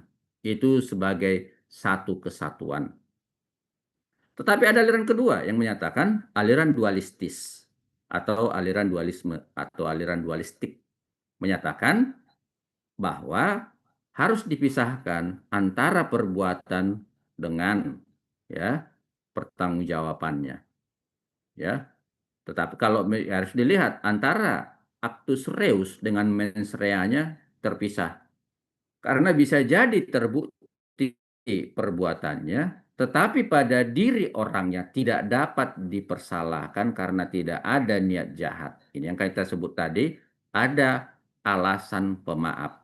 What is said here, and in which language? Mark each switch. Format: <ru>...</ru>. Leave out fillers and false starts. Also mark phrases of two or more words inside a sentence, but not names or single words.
<id>Itu sebagai satu kesatuan. Tetapi ada aliran kedua yang menyatakan aliran dualistis atau aliran dualisme atau aliran dualistik, menyatakan bahwa harus dipisahkan antara perbuatan dengan ya pertanggungjawabannya, ya. Tetapi kalau harus dilihat antara</id> <la>actus reus</la> <id>dengan</id> <la>mens rea-</la> <id>nya terpisah. Karena bisa jadi terbukti perbuatannya, tetapi pada diri orangnya tidak dapat dipersalahkan karena tidak ada niat jahat. Ini yang kita sebut tadi, ada alasan pemaaf.</id>